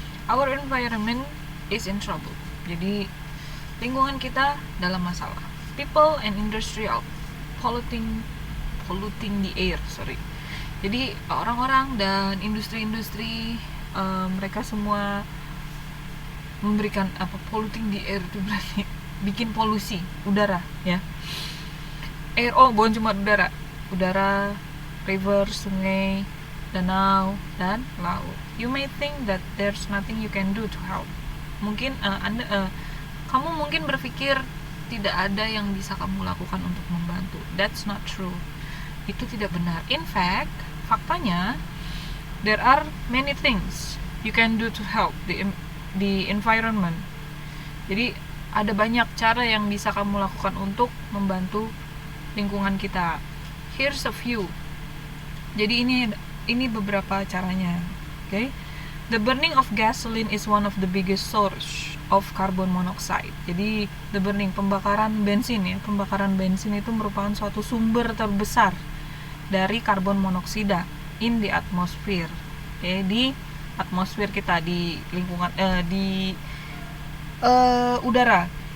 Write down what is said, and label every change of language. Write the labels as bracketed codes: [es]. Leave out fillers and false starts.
[en] Our environment is in trouble. [id] Jadi, lingkungan kita dalam masalah. [en] People and industry are polluting polluting the air, sorry. [id] Jadi, orang-orang dan industri-industri mereka semua memberikan [en] polluting the air [id] itu berarti bikin polusi udara ya. Air, bukan cuma udara, river, sungai, danau, dan laut. [en] You may think that there's nothing you can do to help. [id] Mungkin kamu mungkin berpikir tidak ada yang bisa kamu lakukan untuk membantu. [en] That's not true. [id] Itu tidak benar. [en] In fact, faktanya there are many things you can do to help the environment. [id] Jadi ada banyak cara yang bisa kamu lakukan untuk membantu lingkungan kita. [en] Here's a few. [id] Jadi ini beberapa caranya. [en] Okay? The burning of gasoline is one of the biggest source of carbon monoxide. [id] Jadi pembakaran bensin itu merupakan suatu sumber terbesar dari karbon monoksida [en] in the atmosphere. [id] Okay? Di atmosfer kita, di lingkungan di udara.